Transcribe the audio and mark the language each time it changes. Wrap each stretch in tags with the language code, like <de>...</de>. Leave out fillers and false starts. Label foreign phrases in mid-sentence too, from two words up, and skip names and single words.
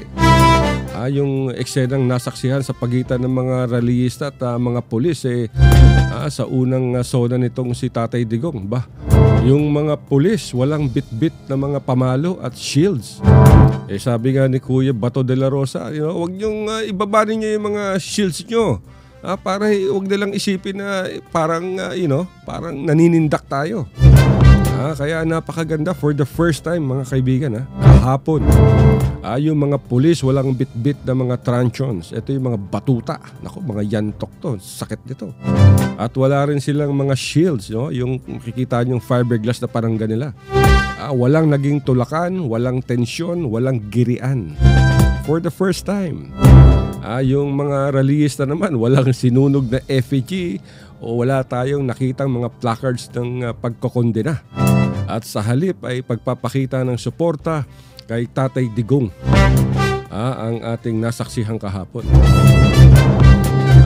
<tl>Yung eksenang nasaksihan sa pagitan ng mga rallyista at mga pulis sa unang SONA nitong si Tatay Digong. Yung mga pulis walang bit-bit na mga pamalo at shields. Sabi nga ni Kuya Bato de la Rosa, wag niyong ibaba ninyo yung mga shields nyo. Para wag nilang isipin na parang parang naninindak tayo. Kaya napakaganda</tl> <en>for the first time,</en> <tl>mga kaibigan, kahapon. Yung mga pulis walang bit-bit na mga truncheons. Ito yung mga batuta. Mga yantok to. Sakit nito. At wala rin silang mga shields, yung makikita yung fiberglass na parang ganila. Walang naging tulakan, walang tensyon, walang girian.</tl> <en>For the first time.</en> <tl>Yung mga rallyista naman, walang sinunog na effigy o wala tayong nakitang mga placards ng pagkokondena. At sa halip ay pagpapakita ng suporta kay Tatay Digong, ang ating nasaksihan kahapon.</tl>